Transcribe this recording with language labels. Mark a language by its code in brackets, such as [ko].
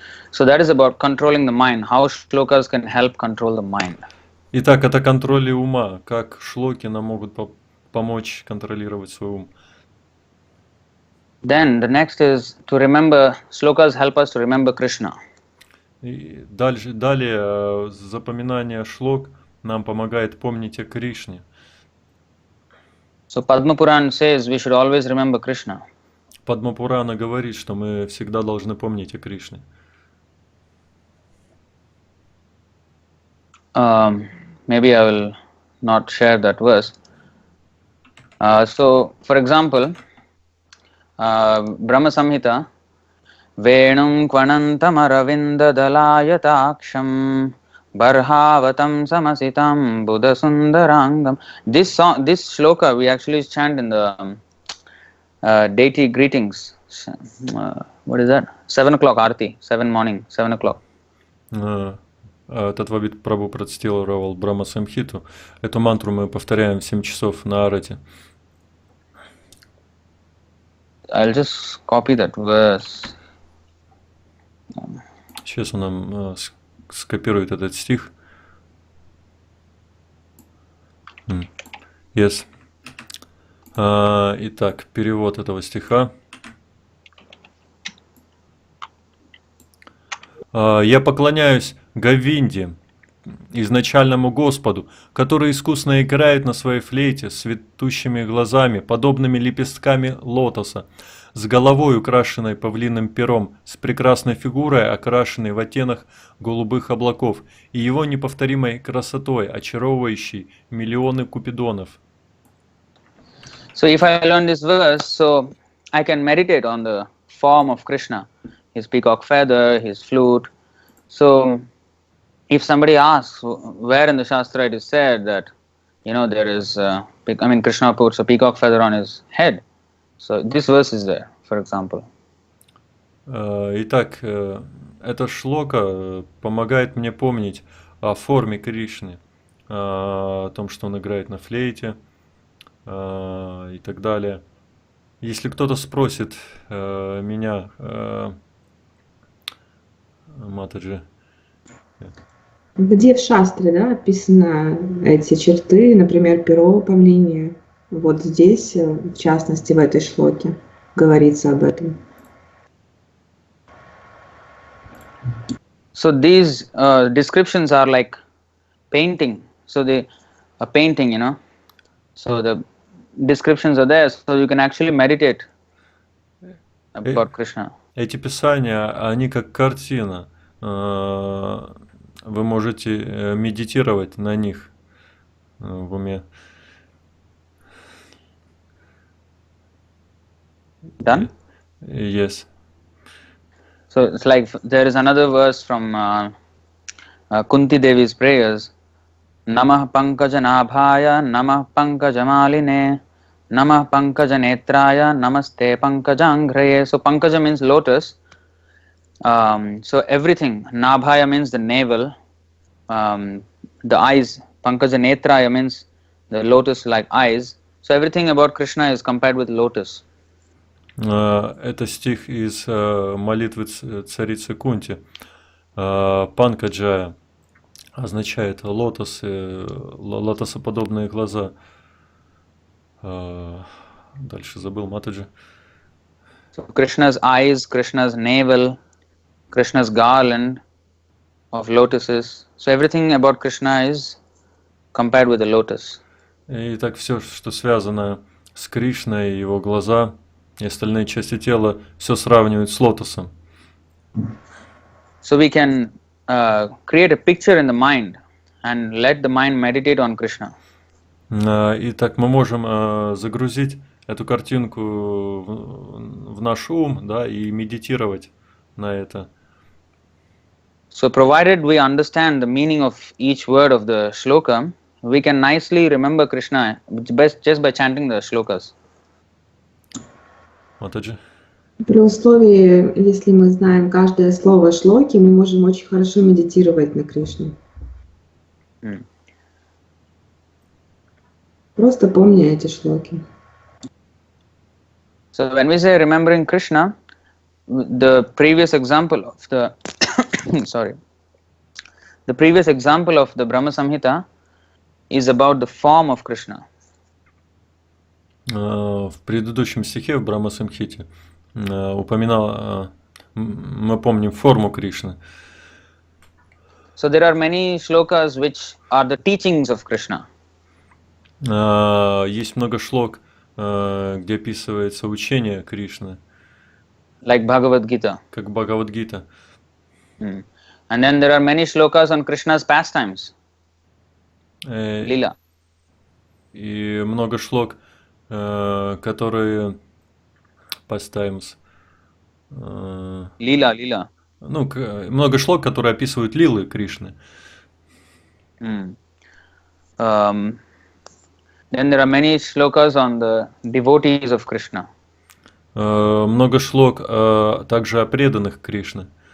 [en] So that is about controlling the mind. How shlokas can help control the mind. [ru] Итак, это контроль ума, как шлоки нам могут помочь контролировать свой ум. [en] Then the next is to remember. Shlokas help us to remember Krishna. [ru] И далее запоминание шлок нам помогает помнить о Кришне. [en] So Padma Puran says we should always remember Krishna. [ru] Падма Пурана говорит, что мы всегда должны помнить о Кришне. [en] Maybe I will not share that verse. So, for example, [sa] Brahma Samhita, Venum Kvanantam Aravinda Dalayataaksham Barhavatam Samasitam Buddha Sundarangam. [en] This shloka we actually chant in the deity greetings. What is that? 7 o'clock Aarti, 7 morning, 7 o'clock. [ru] Таттва-вит Прабху процитировал Брахма Самхиту. Эту мантру мы повторяем в 7 часов на Арате. [en] I'll just copy that verse. [ru] Сейчас он нам скопирует этот стих. [en] Yes. [ru] Итак, перевод этого стиха. Я поклоняюсь Говинде, изначальному Господу, который искусно играет на своей флейте с цветущими глазами, подобными лепестками лотоса, с головой, украшенной павлиным пером, с прекрасной фигурой, окрашенной в оттенок голубых облаков, и его неповторимой красотой, очаровывающей миллионы купидонов. [en] So if I learn this verse, so I can meditate on the form of Krishna, his peacock feather, his flute. So if somebody asks where in the shastra it is said that, there is, Krishna puts a peacock feather on his head. So this verse is there, for example. [ru] Итак, эта шлока помогает мне помнить о форме Кришны, о том, что он играет на флейте и так далее. Если кто-то спросит меня, Матаджи, Где в шастре, да, описаны эти черты, например, перо павлинье? Вот здесь, в частности, в этой шлоке, говорится об этом. [en] So these descriptions are like painting. So a painting, So the descriptions are there, so you can actually meditate about Krishna. [ru] Эти писания, они как картина. Вы можете медитировать на них в уме. [en] Done? Yes. So it's like there is another verse from Kunti Devi's prayers. [sa] Namah pankajanabhaya, namah pankajamaline, namah pankajanetraya, namaste pankajanghraye. [en] So pankaja means lotus. So everything, nabhaya means the navel, the eyes, pankajanetraya means the lotus-like eyes. So everything about Krishna is compared with lotus. [ru] Это стих из молитвы царицы Кунти. Панкаджая означает лотосы, лотосоподобные глаза. Дальше забыл, Матаджи. [en] So Krishna's eyes, Krishna's navel, Krishna's garland of lotuses. So everything about Krishna is compared with the lotus. [ru] И так все, что связано с Кришной, его глаза и остальные части тела, все сравнивают с лотосом. [en] So we can create a picture in the mind and let the mind meditate on Krishna. [ru] И так мы можем загрузить эту картинку в наш ум, да, и медитировать на это. [en] So provided we understand the meaning of each word of the shloka, we can nicely remember Krishna just by chanting the shlokas. [ru] Матаджи. При условии, если мы знаем каждое слово шлоки, мы можем очень хорошо медитировать на Кришне. Просто помни эти шлоки. [en] So when we say remembering Krishna, the previous example of the the previous example of the Brahma Samhita is about the form of Krishna. [ru] В предыдущем стихе в Брахма Самхите упоминал, мы помним форму Кришны. [en] So there are many shlokas which are the teachings of Krishna. [ru] Есть много шлок, где описывается учение Кришны. [en] Like Bhagavad Gita. [ru] Как Бхагавад-гита. [en] And then there are many shlokas on Krishna's pastimes. Lila. [ru] И много шлок, которые [en] pastimes. [ru] Lila. Ну, много шлок, которые описывают лилы Кришны. [en] Then there are many shlokas on the devotees of Krishna. [ru] Много шлок также о преданных Кришны.